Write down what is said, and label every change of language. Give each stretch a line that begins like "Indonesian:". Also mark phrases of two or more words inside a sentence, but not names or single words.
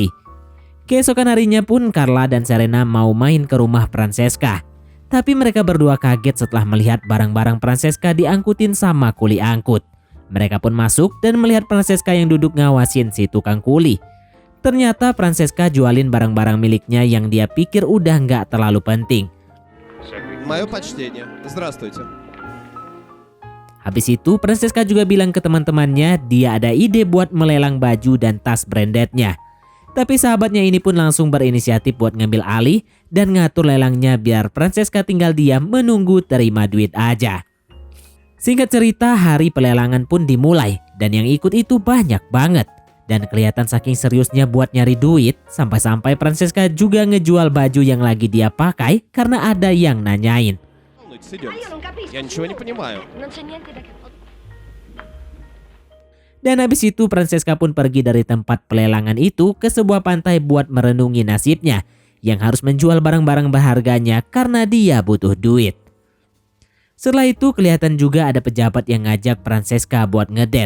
Indonesian: Keesokan harinya pun Carla dan Serena mau main ke rumah Francesca. Tapi mereka berdua kaget setelah melihat barang-barang Francesca diangkutin sama kuli angkut. Mereka pun masuk dan melihat Francesca yang duduk ngawasin si tukang kuli. Ternyata Francesca jualin barang-barang miliknya yang dia pikir udah nggak terlalu penting.
Russian: Мое почтение. Здравствуйте.
Indonesian: Habis itu Francesca juga bilang ke teman-temannya dia ada ide buat melelang baju dan tas brandednya. Tapi sahabatnya ini pun langsung berinisiatif buat ngambil alih dan ngatur lelangnya biar Francesca tinggal diam menunggu terima duit aja. Singkat cerita hari pelelangan pun dimulai dan yang ikut itu banyak banget. Dan kelihatan saking seriusnya buat nyari duit, sampai-sampai Francesca juga ngejual baju yang lagi dia pakai karena ada yang nanyain.
Russian: Я ничего не понимаю.
Indonesian: Dan habis itu Francesca pun pergi dari tempat pelelangan itu ke sebuah pantai buat merenungi nasibnya yang harus menjual barang-barang berharganya karena dia butuh duit. Setelah itu kelihatan juga ada pejabat yang ngajak Francesca buat ngedate.